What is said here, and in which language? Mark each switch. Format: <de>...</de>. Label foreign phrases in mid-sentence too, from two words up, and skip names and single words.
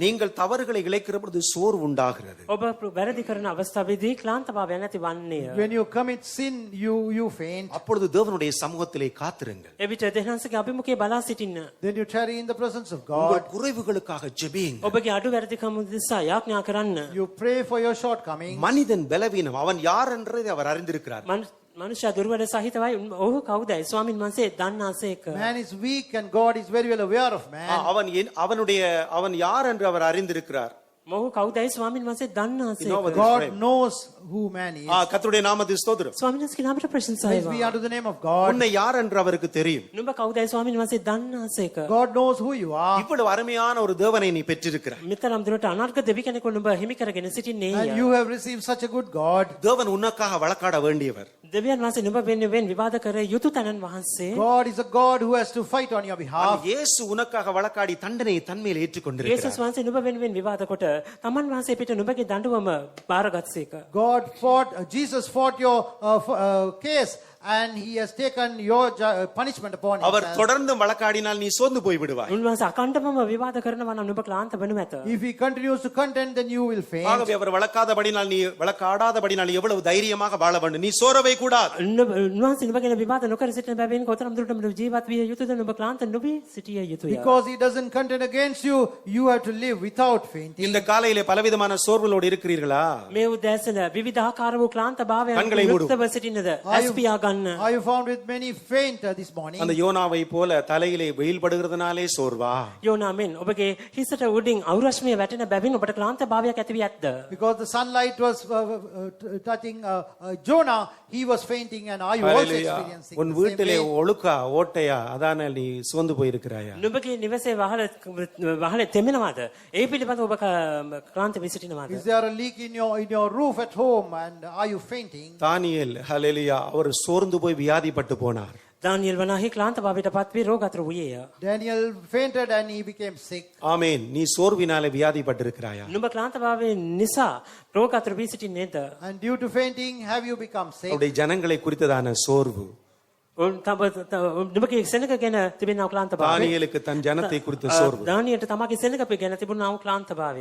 <ta>நீங்கள் தவறுகளை இழைக்கிற பொழுது சோர்வு உண்டாகிறது.</ta> <si>ඔබ වැරදි කරන අවස්ථාවේදී ක්ලාන්ත භාවය නැති වන්නේය.</si> <en>When you commit sin, you faint.</en> <ta>அப்பொழுது தேவனுடைய சமூகத்திலே காத்திருங்கள்.</ta> <si>එවිට දෙවියන්සේගේ අභිමුඛයේ බලා සිටින්න.</si> <en>Then you tarry in the presence of</en> <ta>உங்கள்</ta> <en>God.</en> <ta>குறைவுகளுக்காக ஜெபியுங்கள்.</ta> <si>ඔබගේ අඩු වැරදිකම් උදෙසා යාඥා කරන්න.</si> <en>You pray for your shortcomings.</en> <ta>மனிதன் பலவீனம், அவன் யார் என்றதை அவர் அறிந்திருக்கிறார்.</ta> <si>මනුෂ්‍ය දුර්වල සහිතවයි ඔහු කවුදයි ස්වාමින් වහන්සේ දන්නාසේක.</si> <en>Man is weak and God is very well aware of man.</en> <ta>அவன் யார் என்று அவர் அறிந்திருக்கிறார்.</ta> <si>මොහු කවුදයි ස්වාමින් වහන්සේ දන්නාසේක.</si> <en>God knows who man is.</en> <ta>கர்த்தருடைய நாமத்துக்கு ஸ்தோத்திரம்.</ta> <si>ස්වාමීන් වහන්සේගේ නාමයට ප්‍රශංසා</si> <en>Praise be</en> <si>වේවා.</si> <en>unto the name of God.</en> <ta>உன்னை யார் என்று அவருக்கு தெரியும்.</ta> <si>නුඹ කවුදයි ස්වාමින් වහන්සේ දන්නාසේක.</si> <en>God knows who you are.</en> <ta>இவ்வளவு அருமையான ஒரு தேவனை நீ பெற்றிருக்கிறாய்.</ta> <si>මෙතරම් දුරට අනර්ග දෙවි කෙනෙකු නුඹ හිමි කරගෙන සිටින්නේ.</si> <en>And you have received such a good God.</en> <ta>தேவன் உனக்காக வழக்காட வேண்டியவர்.</ta> <si>දෙවියන් වහන්සේ නුඹ වෙනුවෙන් විවාද කර යුතු තැනන් වහන්සේ.</si> <en>God is a God who has to fight on your behalf.</en> <ta>இயேசு உனக்காக வழக்காடி தண்டனையை தன்மேல் ஏற்றுக்கொண்டிருக்கிறார்.</ta> <si>යේසුස් වහන්සේ නුඹ වෙනුවෙන් විවාද කොට තමන් වහන්සේ පිට නුඹගේ දඬුවම බාරගත්සේක.</si> <en>Jesus fought your case, and he has taken your punishment upon</en> <ta>அவர்</ta> <en>himself.</en> <ta>தொடர்ந்து வழக்காடினால் நீ சோர்ந்து போய் விடுவாய்.</ta> <si>උන්වහන්සේ අකණ්ඩවම විවාද කරනවා නම් නුඹ ක්ලාන්ත වෙනු ඇත.</si> <en>If he continues to contend, then you will faint.</en> <ta>ஆகவே அவர் வழக்காடாதபடினால் எவ்வளவு தைரியமாக வாழ வேண்டும். நீ சோரவே கூடாது.</ta> <si>උන්වහන්සේ නුඹ ගැන විවාද නොකර සිටින බැවින් කොතරම් දුරට නුඹ ජීවත් විය යුතුද? නුඹ ක්ලාන්ත නොවී සිටිය යුතුය.</si> <en>Because he doesn't contend against you, you have to live without fainting.</en> <ta>இந்த காலையிலே பலவிதமான சோர்வுகளோடு இருக்கிறீர்களா?</ta> <si>මේ උදෑසන විවිධාකාර වූ ක්ලාන්ත භාවයන්</si> <ta>කන්களை மூடு.</ta> <si>යුක්තව සිටිනද? ඇස් පියා ගන්න.</si> <en>Are you found with many faint this morning?</en> <ta>அந்த யோனாவை போல தலையிலே வெயில் படுகிறதுனாலே சோர்வா?</ta> <si>යෝනා මෙන් ඔබගේ හිසට උඩින් අවුරශ්මිය වැටෙන බැවින් ඔබට ක්ලාන්ත භාවයක් ඇති වී ඇද්ද?</si> <en>Because the sunlight was touching Jonah, he was fainting, and are you also experiencing</en> <ta>உன்</ta> <en>the same</en> <ta>வீட்டிலே</ta> <en>way?</en> <ta>ஒழுக்கா ஓட்டையா அதான நீ சோர்ந்து போயிருக்கிறாயா?</ta> <si>නුඹගේ නිවසේ වහල තෙමෙනවාද? ඒ පිළිබඳව ඔබ ක්ලාන්ත වී සිටිනවාද?</si> <en>Is there a leak in your roof at home, and are you fainting?</en> <ta>தானியேல் ஹல்லேலூயா அவர் சோர்ந்து போய் வியாதிப்பட்டு போனார்.</ta> <si>දානියෙල් වනාහි ක්ලාන්ත භාවයට පත් වී රෝගාතුර වූයේය.</si> <en>Daniel fainted and he became sick.</en> <ta>ஆமென். நீ சோர்வினாலே வியாதிப்பட்டிருக்கிறாயா?</ta> <si>නුඹ ක්ලාන්ත භාවයෙන් නිසා රෝගාතුර වී සිටින්නේද?</si> <en>And due to fainting, have you become sick?</en> <ta>அவருடைய ஜனங்களை குறித்ததான சோர்வு.</ta> <si>නුඹගේ සෙනඟ ගැන තිබෙනා ක්ලාන්ත භාවය.</si> <ta>தானியேலுக்கு தன் ஜனத்தை குறித்த சோர்வு.</ta> <si>දානියට තමගේ සෙනඟ ගැන තිබුණා වූ ක්ලාන්ත භාවය.</si>